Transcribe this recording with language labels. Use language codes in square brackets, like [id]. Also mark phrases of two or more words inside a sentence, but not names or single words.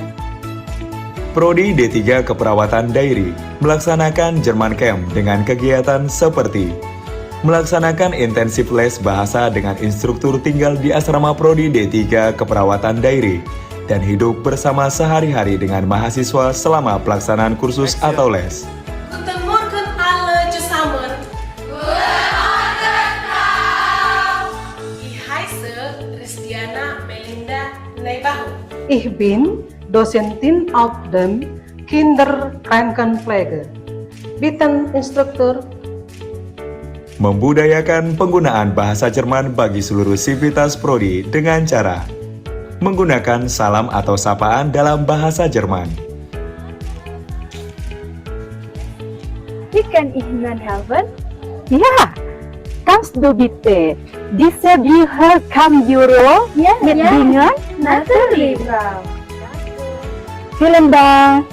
[id] Prodi D3 Keperawatan Dairi melaksanakan Jerman Camp dengan kegiatan seperti melaksanakan intensif les bahasa dengan instruktur tinggal di asrama Prodi D3 Keperawatan Dairi dan hidup bersama sehari-hari dengan mahasiswa selama pelaksanaan kursus atau les. [de] Guten Morgen alle zusammen. Guten Morgen, Frau. Ich heiße Christiana Melinda Neibahu. Ich bin Dozentin auf dem Kinderkrankenpflege. Bitten Instruktur. [id] Membudayakan penggunaan bahasa Jerman bagi seluruh sivitas prodi dengan cara menggunakan salam atau sapaan dalam bahasa Jerman. [de] Wie kann ich Ihnen helfen? Ja, kannst du bitte diese Bücher Büro mitbringen? Natürlich, Frau. Vielen Dank.